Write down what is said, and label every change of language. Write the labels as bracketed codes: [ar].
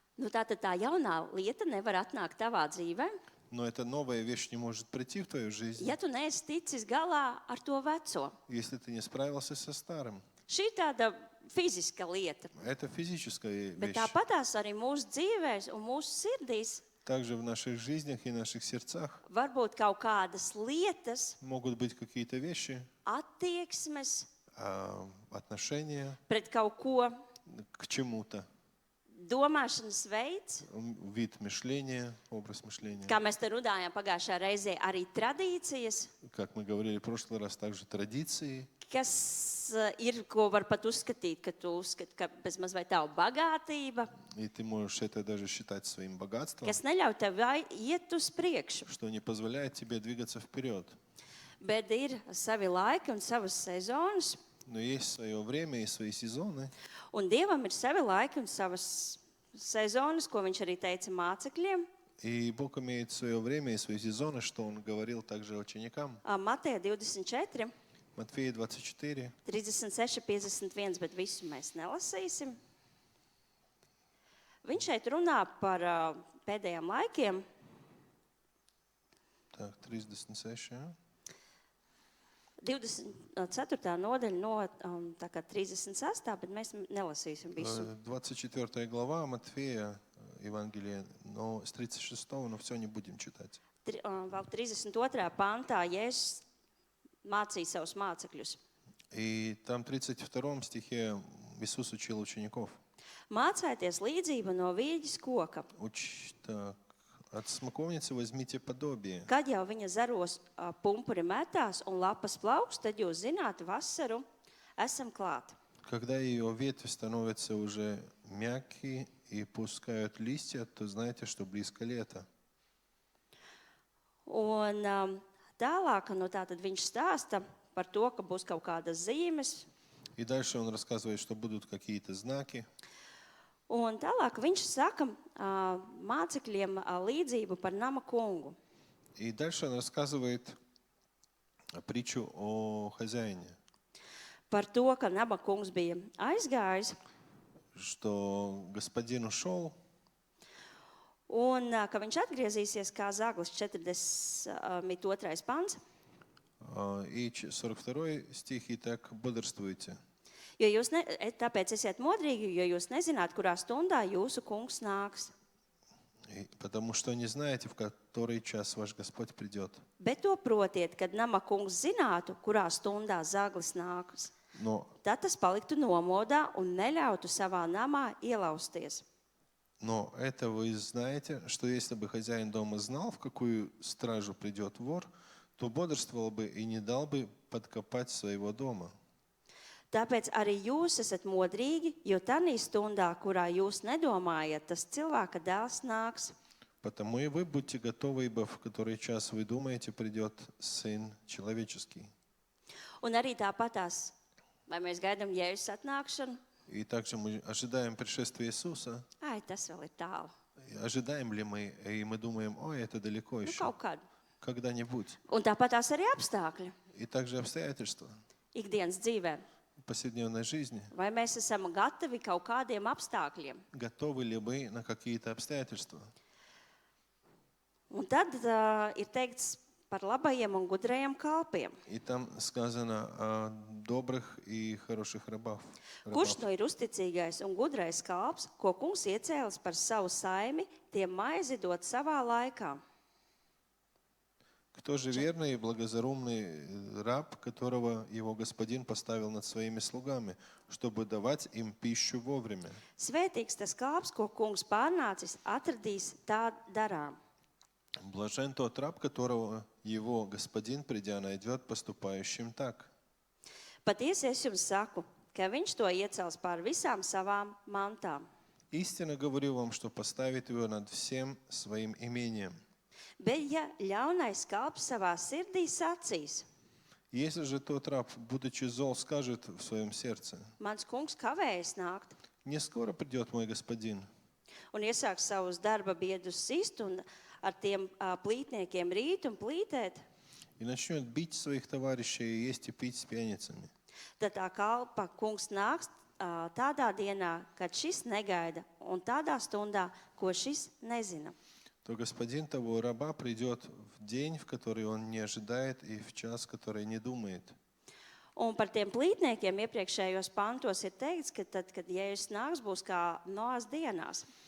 [lv] tātad tā jaunā lieta nevar atnākt tavā dzīvē, [ru] эта новая вещь не может прийти в твою жизнь, [lv] ja tu neesi ticis galā ar to veco. [ru] если ты не справился со старым. [lv] Šī ir tāda fiziska lieta, [ru] Это физическая [lv] bet [ru] вещь. [lv] tāpatās arī mūsu dzīvēs un mūsu sirdīs [ru] Также в наших жизнях и наших сердцах [lv] var būt kaut kādas lietas, [ru] могут быть какие-то вещи, [lv] attieksmes [ru] отношения [lv] pret kaut ko, [ru] к чему-то, [lv] domāšanas veids, [ru] вид мышления, образ мышления. [lv] kā mēs te runājām pagājušā reizē, arī tradīcijas, [ru] Как мы говорили в прошлый раз, также традиции, [lv] kas ir, ko var pat uzskatīt, ka tu uzskati, ka bezmaz vai tava bagātība, [ru] и ты можешь это даже считать своим богатством, [lv] kas neļauj tev iet uz priekšu. [ru] что не позволяет тебе двигаться вперед. [lv] Bet ir savi laiki un savas sezonas, [ru] Но есть свое время и свои сезоны, [lv] un Dievam ir savi laiki un savas sezonas, ko viņš arī teica mācekļiem. [ru] и Бог имеет свое время и свои сезоны, что Он говорил также ученикам. [lv] Mateja 24, [ru] Матфея 24, [lv] 36, 51, bet visu mēs nelasīsim. Viņš šeit runā par pēdējiem laikiem. так, 36, ja? 24. nodaļa no tā kā 36, bet mēs nelasīsim visu. [ru] 24 глава Матфея, Евангелие, но с 36, но все не будем читать. [lv] Vēl 32. pantā Jēzus mācīja savus mācekļus. [ru] И там в 32 стихе Иисус учил учеников. [lv] Mācieties līdzību no vīģes koka. [ru] Так, от смоковницы возьмите подобие. [lv] Kad jau viņa zaros pumpuri metās un lapas plaukst, tad jūs zināt, vasaru esam klāt. [ru] Когда ее ветви становятся уже мягкие и пускают листья, то знаете, что близко лето. [lv] Un tālāk, tātad viņš stāsta par to, ka būs kaut kādas zīmes. [ru] И дальше он рассказывает, что будут какие-то знаки. [lv] Un tālāk viņš saka mācekļiem līdzību par nama kungu. [ru] И дальше он рассказывает притчу о хозяине, [lv] Par to, ka nama kungs bija aizgājis [ru] что господин ушел, [lv] un ka viņš atgriezīsies kā zaglis 42. pants. [ru] и 42 стих, и так бодрствуйте. [lv] Tāpēc esiet modrīgi, jo jūs nezināt, kurā stundā jūsu kungs nāks. [ru] Потому что не знаете, в который час ваш Господь придет. [lv] Bet to protiet, kad nama kungs zinātu, kurā stundā zaglis nāks. [ru] Но [lv] Tad tas paliktu nomodā un neļautu savā namā ielausties. [ru] Но это вы знаете, что если бы хозяин дома знал, в какую стражу придет вор, то бодрствовал бы и не дал бы подкопать своего дома. [lv] Tāpēc arī jūs esat modrīgi, jo tanī stundā, kurā jūs nedomājat, tas cilvēka dēls nāks. [ru] Потому и вы будьте готовы, ибо в который час вы думаете, придет Сын Человеческий. [lv] Un arī tāpatās, vai mēs gaidām Jēzus atnākšanu? [ru] И также мы ожидаем пришествия Иисуса. [lv] Ai, tas vēl ir tālu. [ru] Ожидаем ли мы, и мы думаем, ой, это далеко еще, [lv] Kaut kad. [ru] когда-нибудь. [lv] Un tāpatās arī apstākļi [ru] И также обстоятельства [lv] ikdienas dzīvē. [ru] в повседневной жизни. [lv] Vai mēs esam gatavi kaut kādiem apstākļiem? [ru] Готовы ли вы на какие-то обстоятельства? [lv] Un tad ir teikts par labajiem un gudrajiem kalpiem. [ru] И там сказано о добрых и хороших рабах. [lv] Kurš no ir uzticīgais un gudrais kalps, ko kungs iecēlis par savu saimi, tiem maizi dot savā laikā? [ru] Кто же верный и благоразумный раб, которого его господин поставил над своими слугами, чтобы давать им пищу вовремя? [lv] Svētīgs tas kalps, ko kungs pārnācis, atradīs tā darām. [ru] Блажен тот раб, которого его господин, придя, найдет поступающим так. [lv] Patiesi es jums saku, ka viņš to iecels pār visām savām mantām. [ru] Истинно говорю вам, что поставит его над всем своим имением. [lv] Bet ja ļaunais kalps savā sirdī sacīs, [ru] Если же тот раб, будучи зол, скажет в своем сердце: [lv] mans kungs kavējas nākt, [ru] «Не скоро придет мой господин», [lv] un iesāks savus darba biedrus sist un ar tiem plītniekiem rīt un plītēt, [ru] и начнет бить своих товарищей и есть и пить с пьяницами, [lv] tad tā kalpa kungs nāks tādā dienā, kad šis negaida, un tādā stundā, ko šis nezina. [ru] то господин того раба придет в день, в который он не ожидает, и в час, который не думает. [lv] Un par tiem plītniekiem iepriekšējos pantos ir teikts, ka tad, kad Jēzus nāks, būs kā Noās dienās.